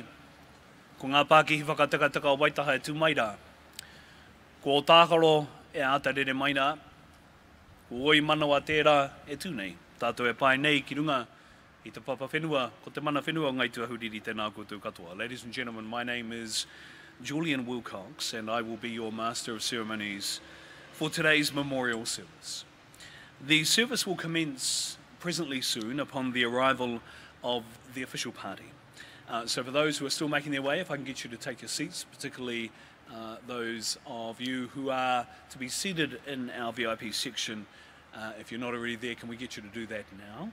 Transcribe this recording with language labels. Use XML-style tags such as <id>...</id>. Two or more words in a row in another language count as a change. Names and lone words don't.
<mi>Ko ngā Pākihi whakatakataka o Waitaha e Tūmaira. Ko o Tākaro e Ātarere Maina. Ko oi manawa tērā e tūnei. Tātou e pai nei ki runga i te papa whenua, ko te mana whenua ngai tuahuriri tēnā koutou katoa.</mi> <en>Ladies and gentlemen, my name is Julian Wilcox and I will be your Master of Ceremonies for today's memorial service. The service will commence presently soon upon the arrival of the official party. So for those who are still making their way, if I can get you to take your seats, particularly those of you who are to be seated in our VIP section, if you're not already there, can we get you to do that now?</en>